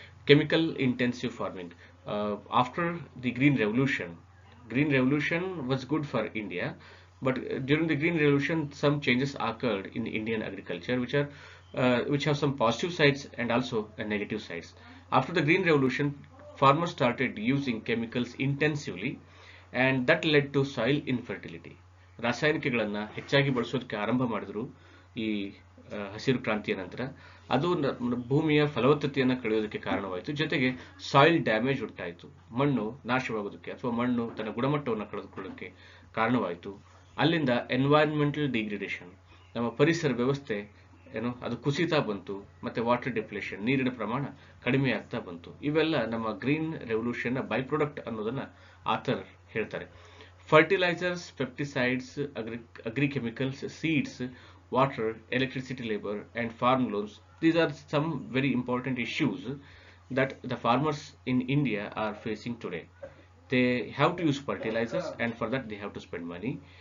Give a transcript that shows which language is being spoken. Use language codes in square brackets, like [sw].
[en] Chemical intensive farming. After the Green Revolution was good for India, but during the Green Revolution some changes occurred in Indian agriculture which have some positive sides and also negative sides. After the Green Revolution, farmers started using chemicals intensively, and that led to soil infertility. [kn] ರಾಸಾಯನಿಕಗಳನ್ನ ಹೆಚ್ಚಾಗಿ ಬಳಸೋದಕ್ಕೆ ಆರಂಭ ಮಾಡಿದ್ರು ಈ ಹಸಿರು ಕ್ರಾಂತಿಯ ನಂತರ. ಅದು ಭೂಮಿಯ ಫಲವತ್ತತೆಯನ್ನು ಕಳೆಯೋದಕ್ಕೆ ಕಾರಣವಾಯಿತು, ಜೊತೆಗೆ [en] soil damage [kn] ಉಂಟಾಯಿತು, ಮಣ್ಣು ನಾಶವಾಗೋದಕ್ಕೆ ಅಥವಾ ಮಣ್ಣು ತನ್ನ ಗುಣಮಟ್ಟವನ್ನು ಕಳೆದುಕೊಳ್ಳೋದಕ್ಕೆ ಕಾರಣವಾಯಿತು. ಅಲ್ಲಿಂದ [en] environmental degradation, [kn] ನಮ್ಮ ಪರಿಸರ ವ್ಯವಸ್ಥೆ ಅದು ಕುಸಿತಾ ಬಂತು, ಮತ್ತೆ [en] water depletion, [kn] ನೀರಿನ ಪ್ರಮಾಣ ಕಡಿಮೆ ಆಗ್ತಾ ಬಂತು. ಇವೆಲ್ಲ ನಮ್ಮ [en] green revolution by product [kn] ಅನ್ನೋದನ್ನ ಆಥರ್ ಹೇಳ್ತಾರೆ. [en] Fertilizers, pesticides, agri-chemicals, seeds, water, electricity, labor, and farm loans. These are some very important issues that the farmers in India are facing today. They have to use fertilizers, and for that they have to spend money.